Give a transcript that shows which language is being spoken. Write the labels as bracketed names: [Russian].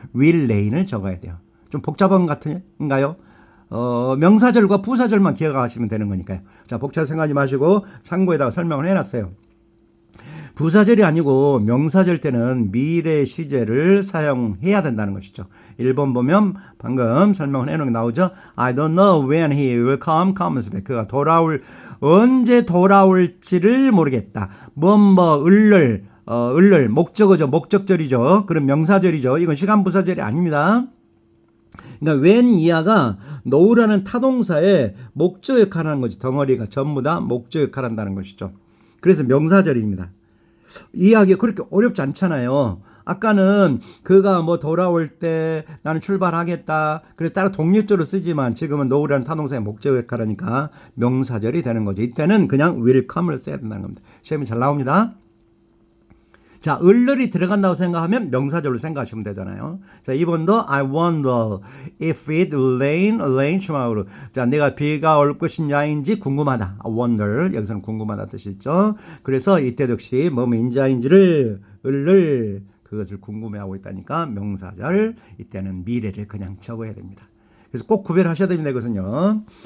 [Korean] will rain을 적어야 돼요. 좀 복잡한 것 같은가요? 명사절과 부사절만 기억하시면 되는 거니까요. 자, 복잡 생각하지 마시고 참고에다가 설명을 해놨어요. 부사절이 아니고 명사절 때는 미래 시제를 사용해야 된다는 것이죠. 1번 보면 방금 설명을 해놓은 게 나오죠. [English] I don't know when he will comes back. [Korean] 그가 언제 돌아올지를 모르겠다. 을을 목적어죠. 목적절이죠. 그런 명사절이죠. 이건 시간부사절이 아닙니다. 그러니까 when 이하가 know라는 타동사의 목적 역할을 하는 거지. 덩어리가 전부 다 목적 역할을 한다는 것이죠. 그래서 명사절입니다. 이해하기 그렇게 어렵지 않잖아요. 아까는 그가 뭐 돌아올 때 나는 출발하겠다. 그래서 따로 독립적으로 쓰지만 지금은 know라는 타동사의 목적 역할을 하니까 명사절이 되는 거죠. 이때는 그냥 will come을 써야 된다는 겁니다. 시험이 잘 나옵니다. 자, 을을이 들어간다고 생각하면 명사절로 생각하시면 되잖아요. 자, 2번도 [English] I wonder if it rain tomorrow. [Korean] 자, 내가 비가 올 것이냐인지 궁금하다. [English] I wonder. [Korean] 여기서는 궁금하다 뜻이 있죠. 그래서 이때 역시 뭐인자인지를 을을 그것을 궁금해하고 있다니까 명사절. 이때는 미래를 그냥 적어야 됩니다. 그래서 꼭 구별하셔야 됩니다. 이것은요.